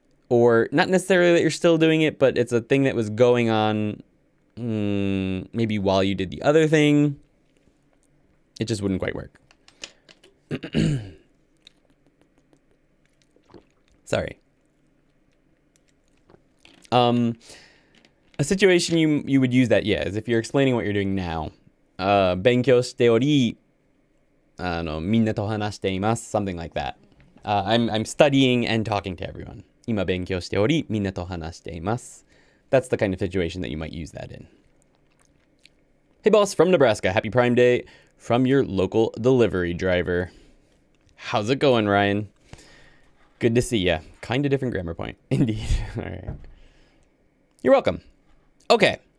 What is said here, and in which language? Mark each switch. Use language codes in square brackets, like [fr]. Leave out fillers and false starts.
[en] or not necessarily that you're still doing it, but it's a thing that was going on maybe while you did the other thing. It just wouldn't quite work. Sorry. A situation you would use that, is if you're explaining what you're doing now. [ja] 勉強しており、みんなと話しています [en] something like that. I'm studying and talking to everyone. [ja] 今勉強しており、みんなと話しています [en] That's the kind of situation that you might use that in. Hey boss, from Nebraska. Happy Prime Day from your local delivery driver. How's it going, Ryan? Good to see ya. Kind of different grammar point. Indeed. All right. You're welcome. Okay.